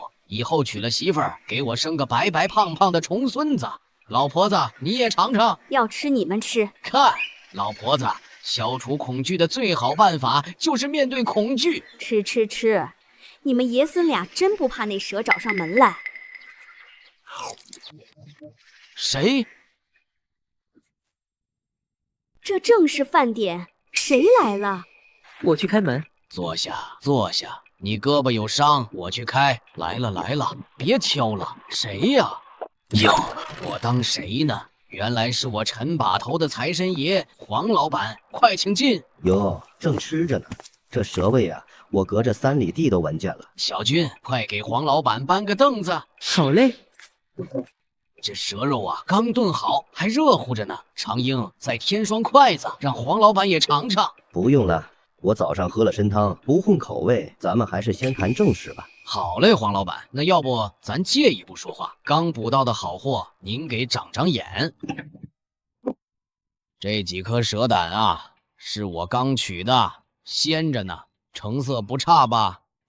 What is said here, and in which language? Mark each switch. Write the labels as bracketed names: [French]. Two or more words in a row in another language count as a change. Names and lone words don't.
[Chinese] 以後娶了媳婦兒，給我生個白白胖胖的重孫子。老婆子，你也嘗嘗。要吃你們吃。看， 老婆子，消除恐懼的最好辦法就是面對恐懼。吃，你們爺孫倆真不怕那蛇找上門來？誰？這正是飯點，誰來了？我去開門。坐下，你胳膊有傷，我去開。來了，別敲了。誰呀？喲，我當誰呢？原來是我陳把頭的財神爺黃老板，快請進。喲，正吃着呢，這蛇味啊，我隔着3里地都聞見了。小軍，快給黃老板搬個凳子。好嘞。這蛇肉啊，剛燉好，還熱乎着呢。長英，再添雙筷子，讓黃老板也嘗嘗。不用了，我早上喝了參湯，不混口味。咱們還是先談正事吧。好嘞，黃老板，那要不咱借一步說話。剛捕到的好貨，您給長長眼。這幾顆蛇膽啊，是我剛取的，鮮着呢，成色不差吧？